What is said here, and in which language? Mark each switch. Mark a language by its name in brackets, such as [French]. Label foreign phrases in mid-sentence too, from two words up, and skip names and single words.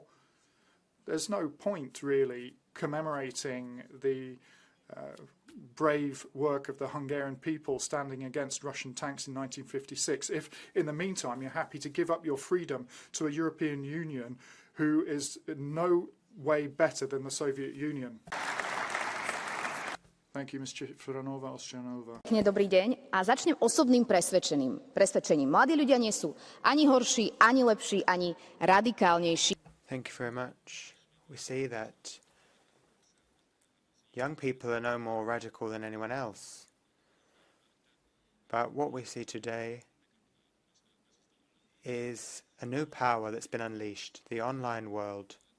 [English] There's no point, really, commemorating the brave work of the Hungarian people standing against Russian tanks in 1956, if, in the meantime, you're happy to give up your freedom to a European Union who is in no way better than the Soviet Union. Thank you, Ms. Čifranova, Oščanová. [Slovak] Dobrý deň a začnem osobným presvedčením. Mladí ľudia nie sú ani horší, ani lepší, ani radikálnejší. [English] Thank you very much. We see that young people are no more radical than anyone else. But what we see today is a new power that's been unleashed, the online world.